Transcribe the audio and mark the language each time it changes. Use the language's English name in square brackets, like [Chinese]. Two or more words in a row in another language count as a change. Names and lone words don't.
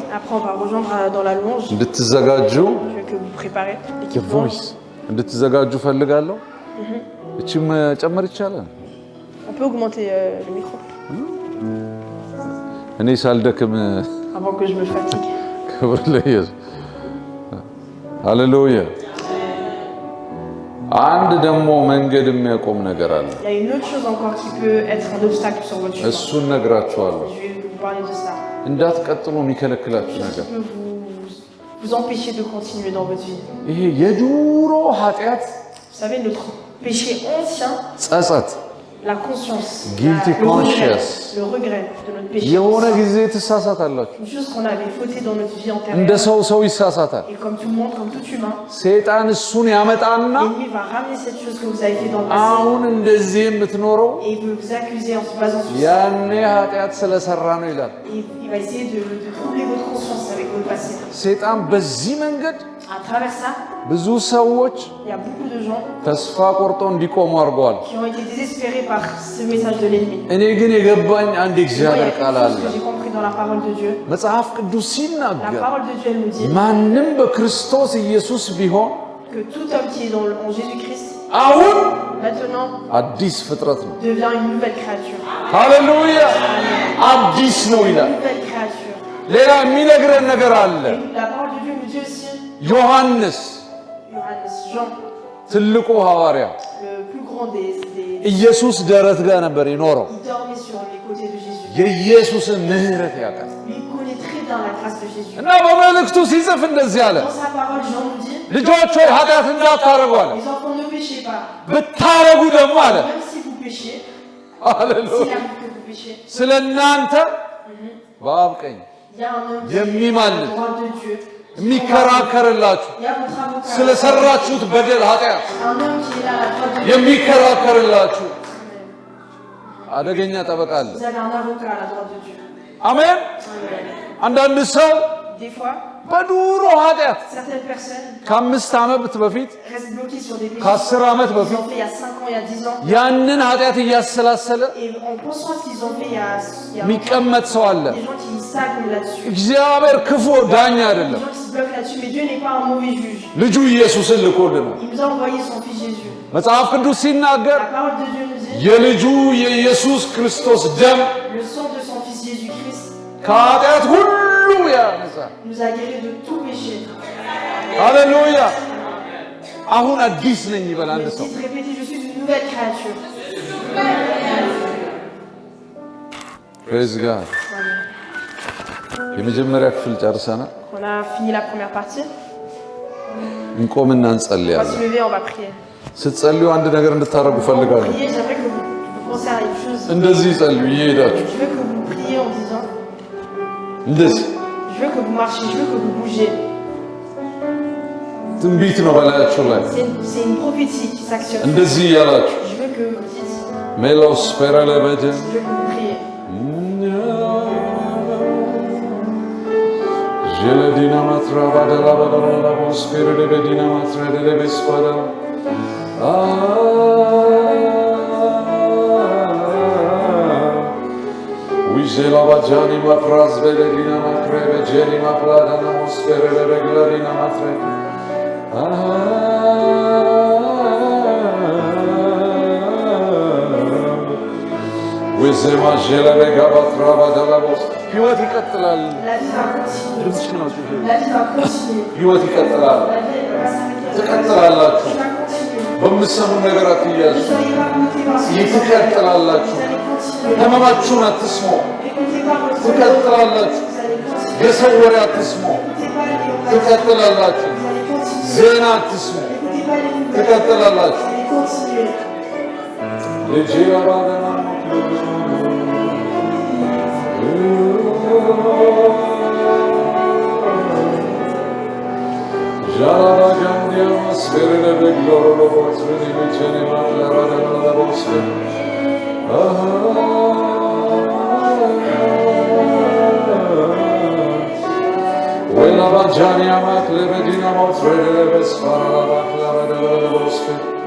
[French] Après, on va rejoindre dans la louange. [Amharic] እንድትዘጋጁ [French] Je veux que vous préparez l'équipe [Amharic] ቮይስ እንድትዘጋጁ ፈልጋለሁ። እቺም ጨመር ይቻላል። [French] On peut augmenter le micro [Amharic] እኔ ሳልደክም [French] avant que je me fatigue. [Amharic] ክብር ለኢየሱስ። ሃሌሉያ። አንድ ደግሞ መንገድ የሚያቆም ነገር አለ። [French] Il y a une autre chose encore qui peut être un obstacle sur votre chemin. [Amharic] እሱን ነግራችኋለሁ። [French] Je vais vous parler de ça. [Amharic] እንዳትቀጥሉ የሚከለክላችሁ ነገር [French] Qui peut vous empêcher de continuer dans votre vie. [Amharic] ይሄ የዱሮ ኃጢአት [French] Vous savez, notre péché ancien, [Amharic] ጸጸት፣ [French] la conscience, [English] Guilty conscience. [French] le regret de notre péché [Amharic] የሆነ [French] ancien. [Amharic] ጊዜ ትሳሳታላችሁ። [French] Une chose qu'on avait fauté dans notre vie [Amharic] እንደ [French] antérieure. [Amharic] ሰው ይሳሳታል። [French] Et comme tout le monde, comme tout humain, [Amharic] ሰይጣን እሱን ያመጣና [French] l'ennemi va ramener cette chose que vous avez fait dans le passé. [Amharic] አሁን እንደዚህ የምትኖረው [French] Et il veut vous accuser en se basant sur ça. [Amharic] ያኔ ኃጢአት ስለሰራ ነው ይላል። [French] Et il va essayer de troubler votre conscience avec votre passé. [Amharic] ሰይጣን በዚህ መንገድ [French] À travers ça, [Amharic] ብዙ ሰዎች [French] il y a beaucoup de gens [Amharic] ተስፋ ቆርጦ እንዲቆሙ አድርገዋል። [French] qui ont été désespérés par ce message de l'ennemi. [Amharic] እኔ ግን የገባኝ አንድ [French] Moi, il y a [Amharic] እግዚአብሔር [French] quelque [Amharic] ቃል [French] chose [Amharic] አለ። [French] que j'ai compris dans la parole de Dieu. [Amharic] መጽሐፍ ቅዱስ [French] La [Amharic] ሲናገር [French] parole de Dieu elle nous dit [Amharic] ማንም በክርስቶስ ኢየሱስ ቢሆን [French] que tout homme qui est en Jésus-Christ, [Amharic] አሁን [French] maintenant, [Amharic] አዲስ ፍጥረት ነው። [French] devient une nouvelle créature. [Amharic] ሃሌሉያ! አዲስ ነው [French] Une [Amharic] ይላል። [French] nouvelle créature. [Amharic] ሌላ የሚነግረን ነገር አለ። [French] Et la parole de Dieu nous dit aussi, [Amharic] ዮሐንስ [French] Johannes, Jean, [Amharic] ትልቁ ሐዋርያ [French] le plus grand des [Amharic] ኢየሱስ ደረት ጋር ነበር የኖረው። [French] il dormait sur les côtés de Jésus. [Amharic] የኢየሱስን ምሕረት ያውቃል [French] Lui il connaît très bien la grâce de Jésus. [Amharic] እና በመልእክቱ ሲጽፍ እንደዚህ አለ፣ [French] Dans sa parole, Jean nous dit, [Amharic] ልጆች ሆይ ኃጢአት እንዳታረጉ አለ። [French] les enfants ne péchez pas. [Amharic] ብታረጉ ደግሞ አለ [French] Même si vous péchez, [Amharic] ሃሌሉያ [French] s'il arrive que vous péchez, [Amharic] ስለ እናንተ በአብ ቀኝ [French] il y a un homme qui est à [Amharic] የሚማልድ [French] la droite de Dieu. [Amharic] የሚከራከርላችሁ [French] Il y a votre avocat. [Amharic] ስለሰራችሁት በደል ኃጢአት [French] Un homme qui est là à la droite de Dieu. [Amharic] የሚከራከርላችሁ አደገኛ ጠበቃ አለ። [French] Vous avez un avocat à la droite de Dieu. [Amharic] አሜን። አንዳንድ ሰው [French] Des fois, [Amharic] በዱሮ ኃጢአት [French] certaines personnes [Amharic] ከ5 ዓመት በፊት [French] restent bloquées sur des péchés [Amharic] ከ10 ዓመት [French] qu'ils [Amharic] በፊት [French] ont fait il y a 5 ans, il y a 10 ans. [Amharic] ያንን ኃጢአት እያሰላሰለ [French] Et en pensant à ce qu'ils ont fait il y a longtemps, [Amharic] የሚቀመጥ ሰው አለ። [French] des gens qui stagnent là-dessus. [Amharic] እግዚአብሔር ክፉ ዳኛ [French] Des [Amharic] አይደለም። [French] gens qui se bloquent là-dessus. Mais Dieu n'est pas un mauvais juge. [Amharic] ልጁ ኢየሱስን ልኮልናል። [French] Il nous a envoyé son fils Jésus. [Amharic] መጽሐፍ ቅዱስ ሲናገር [French] La parole de Dieu nous dit, [Amharic] የልጁ የኢየሱስ ክርስቶስ ደም [French] le sang de son fils Jésus-Christ [Amharic] ከኃጢአት ሁሉ ያነጻል። [French] nous a guéris de tout péché. [Amharic] ሃሌሉያ! አሁን አዲስ ነኝ ይበል አንድ ሰው። [French] Dites, répétez, je suis une nouvelle créature. [English] praise God። [Amharic] የመጀመሪያ ክፍል ጨርሰናል። [French] On a fini la première partie. [Amharic] እንቆምና [French] On va se [Amharic] እንጸልያለን። [French] lever, on va prier. [Amharic] ስትጸልዩ አንድ ነገር እንድታደርጉ ፈልጋለሁ። [French] Prier, j'aimerais que vous pensiez à une chose. [Amharic] እንደዚህ ጸልዩ እየሄዳችሁ [French] Je veux que vous priez en disant, [Amharic] እንደዚህ [French] je veux que vous marchiez, je veux que vous bougez. [Amharic] ትንቢት ነው በላያችሁ ላይ [French] C'est une prophétie qui s'actionne. [Amharic] እንደዚህ እያላችሁ [French] Je veux que vous dites, ሜሎስ ፔረለበጀ je veux que vous priez. ጀለዲና ማትራ ባደላ ባደላ ቦስ ፔረለበዲና ማትራ ደለበስ ባደላ ዊጀላ ባጃኒ ማፍራዝ በለዲና ማትረ በጀኒ ማፍላዳና ቦስ ፔረለበግላዲና ማትረ ወዘማ ጀለበ ጋባትራ ባደላ ቦስ [Amharic] ህይወት ይቀጥላል። [French] La vie va continuer. [Amharic] ድምፅሽ ነው። [French] La vie va continuer. [Amharic] ህይወት ይቀጥላል። [French] La vie va s'arrêter. [Amharic] ትቀጥላላችሁ። [French] Ça va continuer. [Amharic] በምትሰሙ ነገር አትያዙ። [French] Ne soyez pas montés par ce que vous [Amharic] ትቀጥላላችሁ። [French] allez continuer. [Amharic] ህመማችሁን አትስሙ። [French] N'écoutez pas votre [Amharic] ትቀጥላላችሁ። [French] vous allez continuer. [Amharic] የሰው ወሬ አትስሙ። [French] N'écoutez pas les nouvelles. [Amharic] ትቀጥላላችሁ። [French] Vous allez continuer. [Amharic] ዜና አትስሙ። [French] N'écoutez pas les nouvelles. [Amharic] ትቀጥላላችሁ። [French] Vous allez continuer. ልጄ አባደና ጃላባጋንዲያ ማስፈረደ በግሎሮ ቦስፈኒ በቸኔ ማላባደና ቦስፈኒ ወላ ባጃኒያ ማክለበዲና ሞትረደ በስፋራ ባክላባደና ቦስፈኒ